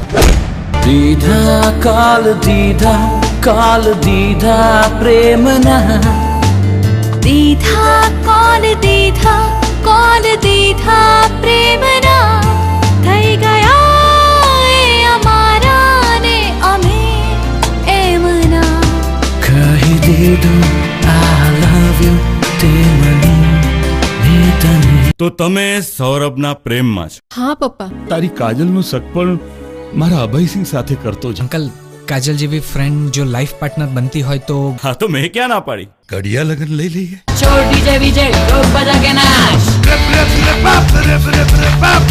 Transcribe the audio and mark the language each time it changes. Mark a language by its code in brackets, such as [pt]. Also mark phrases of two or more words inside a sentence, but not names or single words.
[gu] દીધા કાલ દીધા પ્રેમના, દીધા કાલ દીધા પ્રેમના, થઈ ગયા એ અમારા ને અમે એમના. કહી દીધું [en] I love you [gu] તે મને ને તને. તો તમે સૌરભના પ્રેમમાં છો. હા પપ્પા. તારી કાજલનું સગપણ મારા અભયસિંહ સાથે કરતો જ. અંકલ, કાજલ જેવી ફ્રેન્ડ જો [en] life partner [gu] બનતી હોય તો હા તો મેં ક્યાં ના પાડી. ઘડિયા લગન લઈ લઈએ. [hi] छोड़ डीजे विजय लोग बजा के नाच.